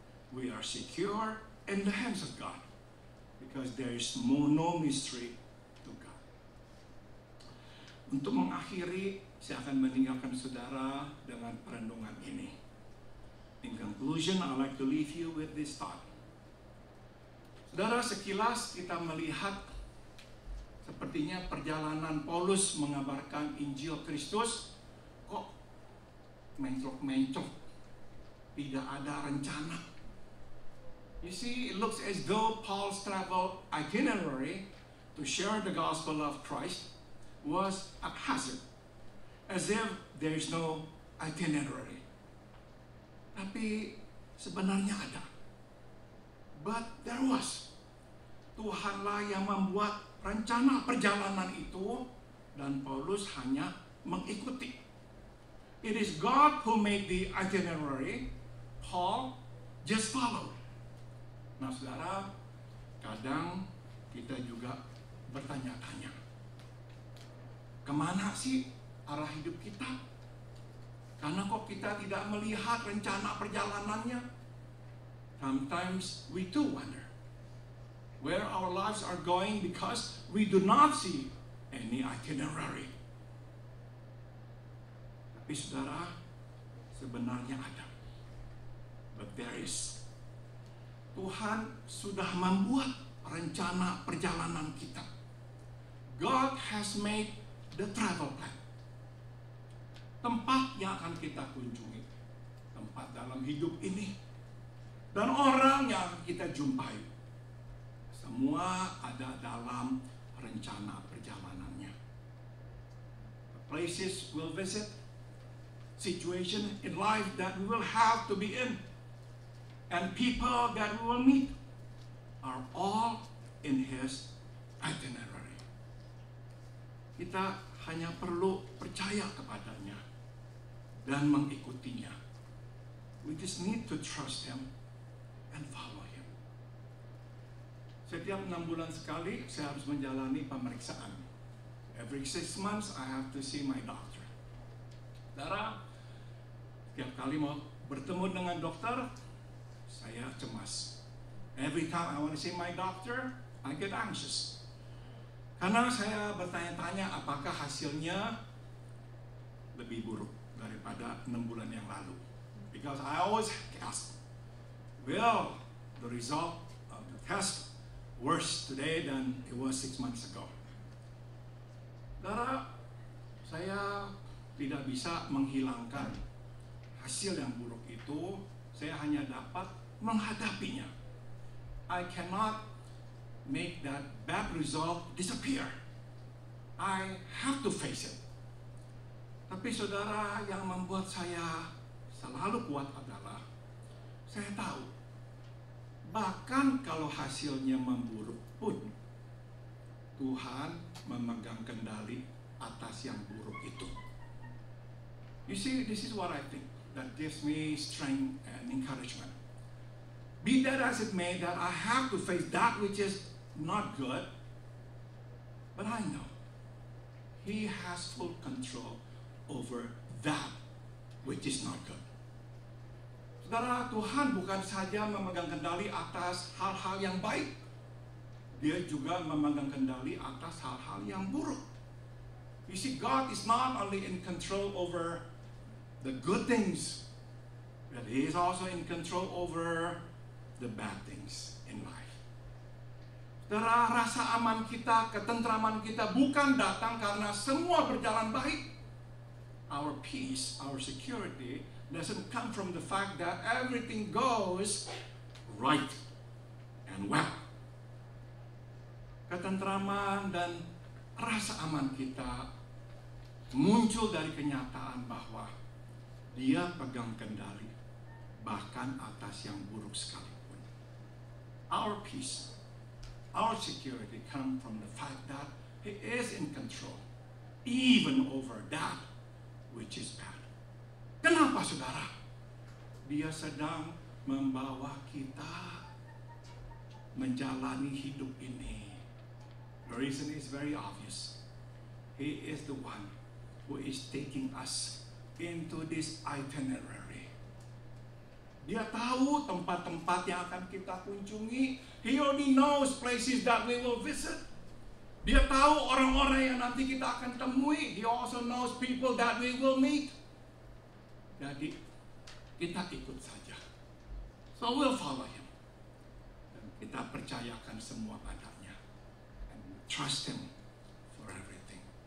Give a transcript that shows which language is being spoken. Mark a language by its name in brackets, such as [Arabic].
[English] We are secure in the hands of God because there is no mystery to God. [Indonesian] Untuk mengakhiri, saya akan meninggalkan saudara dengan perenungan ini. [English] In conclusion, I'd like to leave you with this thought. [Indonesian] Saudara, sekilas kita melihat sepertinya perjalanan Paulus mengabarkan Injil Kristus kok mencok-mencok, tidak ada rencana. [English] You see, it looks as though Paul's travel itinerary to share the gospel of Christ was haphazard, as if there is no itinerary. [Indonesian] Tapi sebenarnya ada. [English] But there was. [Indonesian] Tuhanlah yang membuat rencana perjalanan itu dan Paulus hanya mengikuti. [English] It is God who made the itinerary. Paul just followed. [Indonesian] Nah saudara, kadang kita juga bertanya-tanya, kemana sih arah hidup kita? Karena kok kita tidak melihat rencana perjalanannya? [English] Sometimes we too wonder where our lives are going because we do not see any itinerary. [Indonesian] Tapi saudara, sebenarnya ada. [English] But there is. [Indonesian] Tuhan sudah membuat rencana perjalanan kita. [English] God has made the travel plan. [Indonesian] Tempat yang akan kita kunjungi, tempat dalam hidup ini, dan orang yang akan kita jumpai, semua ada dalam rencana perjalanannya. [English] The places we'll visit, situation in life that we will have to be in, and people that we will meet are all in His itinerary. [Indonesian] Kita hanya perlu percaya kepadanya dan mengikutinya. [English] We just need to trust Him and follow Him. [Indonesian] Setiap 6 bulan sekali saya harus menjalani pemeriksaan. [English] Every 6 months I have to see my doctor. [Indonesian] Saudara, setiap kali mau bertemu dengan dokter, saya cemas. [English] Every time I want to see my doctor, I get anxious. [Indonesian] Karena saya bertanya-tanya apakah hasilnya lebih buruk daripada 6 bulan yang lalu. [English] Because I always ask, will the result of the test worse today than it was 6 months ago? [Indonesian] Saudara, saya tidak bisa menghilangkan hasil yang buruk itu. Saya hanya dapat menghadapinya. [English] I cannot make that bad result disappear. I have to face it. [Indonesian] Tapi saudara, yang membuat saya selalu kuat adalah saya tahu bahkan kalau hasilnya memburuk pun Tuhan memegang kendali atas yang buruk itu. [English] You see, this is what I think that gives me strength and encouragement. Be that as it may, that I have to face that which is not good, but I know He has full control over that which is not good. [Indonesian] Saudara, Tuhan bukan saja memegang kendali atas hal-hal yang baik, Dia juga memegang kendali atas hal-hal yang buruk. [English] You see, God is not only in control over the good things, but He is also in control over the bad things in life. [Indonesian] Saudara, rasa aman kita, ketentraman kita bukan datang karena semua berjalan baik. [English] Our peace, our security doesn't come from the fact that everything goes right and well. [Indonesian] Ketentraman dan rasa aman kita muncul dari kenyataan bahwa Dia pegang kendali bahkan atas yang buruk sekalipun. [English] Our peace, our security come from the fact that He is in control even over that which is bad. [Indonesian] Kenapa saudara? Dia sedang membawa kita menjalani hidup ini. [English] The reason is very obvious. He is the one who is taking us into this itinerary. [Indonesian] Dia tahu tempat-tempat yang akan kita kunjungi. [English] He already knows places that we will visit. [Indonesian] Dia tahu orang-orang yang nanti kita akan temui. [English] He also knows people that we will meet. [Indonesian] Jadi kita ikut saja. [English] So we'll follow Him. [Indonesian] Dan kita percayakan semua padanya. [English] And trust Him for everything.